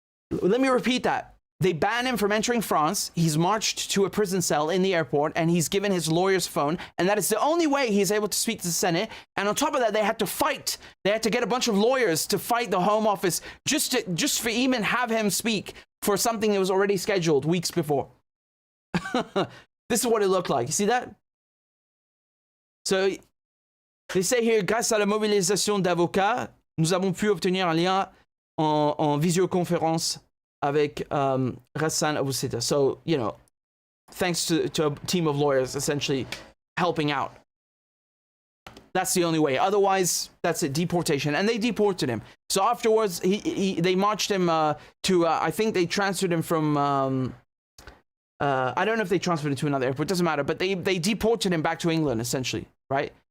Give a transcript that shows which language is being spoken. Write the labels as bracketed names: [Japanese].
[English] Let me repeat that. They ban him from entering France. He's marched to a prison cell in the airport, and he's given his lawyer's phone, and that is the only way he's able to speak to the Senate. And on top of that, they had to fight. They had to get a bunch of lawyers to fight the Home Office just for even have him speak for something that was already scheduled weeks before. This is what it looked like. You see that? So they say here, [French] grâce à la mobilisation d'avocats, nous avons pu obtenir un lien en visioconférence avec Ghassan Abu Sita. [English] So, you know, thanks to a team of lawyers essentially helping out. That's the only way. Otherwise, that's it, deportation. And they deported him. So afterwards, they marched him to, I think they transferred him from, I don't know if they transferred him to another airport, doesn't matter, but they deported him back to England, essentially, right?